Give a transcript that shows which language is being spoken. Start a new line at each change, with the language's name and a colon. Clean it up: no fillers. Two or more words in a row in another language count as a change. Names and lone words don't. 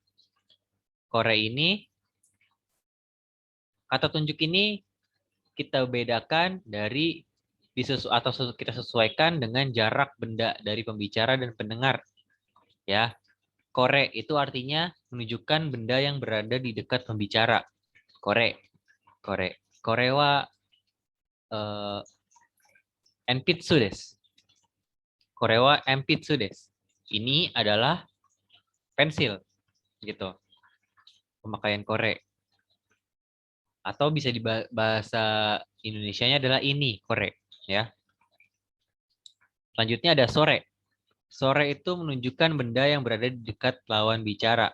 Indonesian: Kore ini, kata tunjuk ini kita bedakan dari atau kita sesuaikan dengan jarak benda dari pembicara dan pendengar. Ya, kore itu artinya menunjukkan benda yang berada di dekat pembicara.
Japanese: Kore, kore, kore wa enpitsu desu. Kore wa enpitsu desu.
Indonesian: Ini adalah pensil, gitu. Pemakaian kore. Atau bisa di bahasa Indonesianya adalah ini kore, ya. Selanjutnya ada sore. Sore itu menunjukkan benda yang berada di dekat lawan bicara.